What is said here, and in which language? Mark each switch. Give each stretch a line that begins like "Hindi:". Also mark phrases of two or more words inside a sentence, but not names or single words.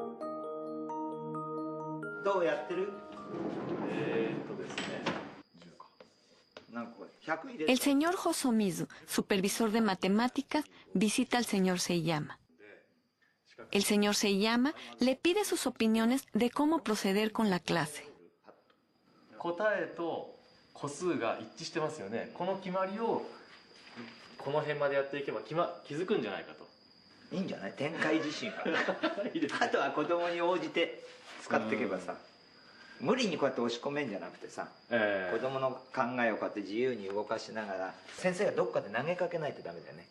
Spanish: El señor Hosomizu, supervisor de matemáticas, visita al señor Seiyama. El señor Seiyama le pide sus opiniones de cómo proceder con la clase.
Japanese: 個数が一致してますよね。この決まりをこの辺までやっていけば気づくんじゃないかと。いいんじゃない？展開自身は。あとは子供に応じて使っていけばさ、無理にこうやって押し込めんじゃなくてさ、子供の考えをこうやって自由に動かしながら、先生がどっかで投げかけないとダメだよね。